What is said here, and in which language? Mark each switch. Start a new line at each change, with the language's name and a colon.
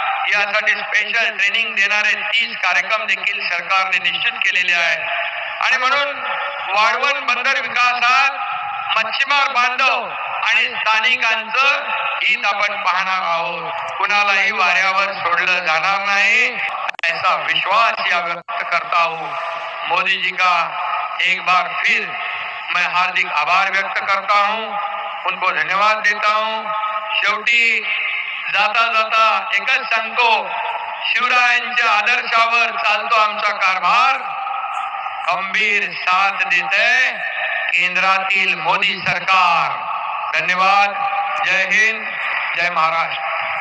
Marathi: यासाठी special training देणारे 30 कार्यक्रम देखील सरकारने निश्चित केलेले आहेत आणि म्हणून वाढवण बंदर विकासात मच्छीमार बांधव आणि स्थानिकांचं हित आपण पाहणार आहोत. कुणालाही वाऱ्यावर सोडलं जाणार नाही
Hindi: ऐसा विश्वास या व्यक्त करता हूँ. मोदी जी का एक बार फिर मैं हार्दिक आभार व्यक्त करता हूँ, उनको धन्यवाद देता हूँ.
Marathi: शेवटी जाता जाता एकच सांगतो, शिवरायांच्या आदर्शावर चालतो आमचा कारभार. खंबीर साथ देते केंद्रातील मोदी सरकार. धन्यवाद. जय हिंद, जय महाराष्ट्र.